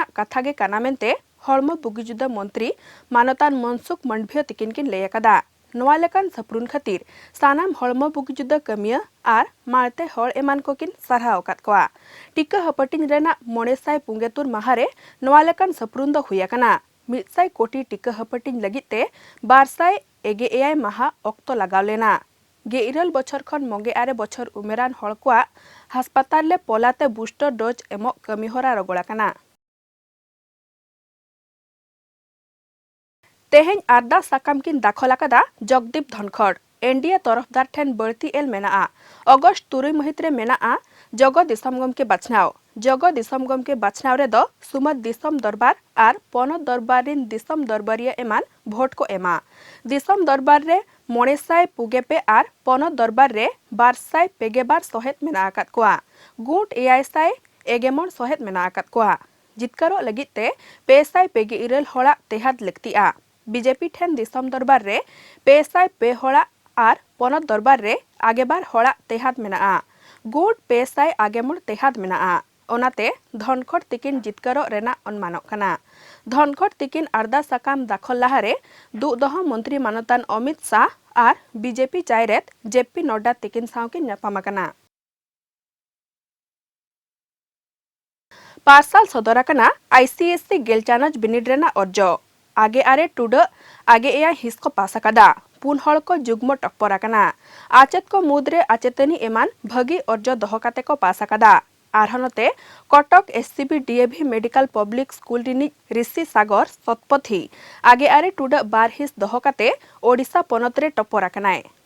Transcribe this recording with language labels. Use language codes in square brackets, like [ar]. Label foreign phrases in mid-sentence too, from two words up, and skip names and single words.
[sat] कथा गे काना मेनते हड़मो बुगिजुदा मंत्री मानतान मनसुख मंडभिया तिकिन किन लय आकादा नवा लेकान सपरुन खातिर सानाम हड़मो बुगिजुदा कमिया आर मारते हड़ एमान को किन सरहाव आकाद कोआ टीका हपटिंग रेना 973 माहारे नवा लेकान सपरुन दो हुया कना 100 कोटी टीका हपटिंग लगिते 200 माहा अक्तो लगाव लेना 2 बछर खन 9 बछर उमेरान हड़ कोआ हास्पाताल ले पलाते [en] booster dose [sat] एमो कमीहरा रगड़ा कना तेहें आरदा साकाम किन दाखल आकादा जगदीप धनखड़ एनडीए तरफदार ठेन बढ़ती एल मेना अगस्त 3 महित रे मेना जग दिसम गम के बाछनाव रे दो सुमत दिसम दरबार आर पनत दरबार रिन दिसम दरबारिया एमान भोट को एमा दिसम दरबार रे 900 आर पनत दरबार रे 200 सहेत मेना आकाद कोआ गुट 700 सहेत मेना आकाद कोआ जितकारो लगिते 200 हड़ा तेहाद लक्तिया बीजेपी ठेन दिसम दरबार रे 200 हड़ा आर पनत दरबार रे आगेबार हड़ा तेहाद मेना गुट 200 तेहाद मेना ओनाते धनखड़ तिकिन जितकारो रेना अनुमानक कना धनखड़ तिकिन आरदा साकाम दाखल लाहारे दुदह मंत्री मानतान अमित शाह आर बीजेपी चायरेत जेपी नड्डा तिकिन सावकिन न्यापामा कना पार्सल सदरा कना आईसीएससी गेलचानज बिनिड रेना अर्ज आगे आरे टुड आगे एया हिस्को पासाकादा पुन हड़ को जुग्म टक्पर कना आचेत को मुद्रे आचेतनी एमान भगी अर्ज दहकाते को पासाकादा आरहनते कटक एससीबी डीएवी मेडिकल पब्लिक स्कूल रिनी ऋषि सागर सतपथी आगे आरे टुड बार हिस दहकाते ओडिशा पनतरे टप्पर कनाय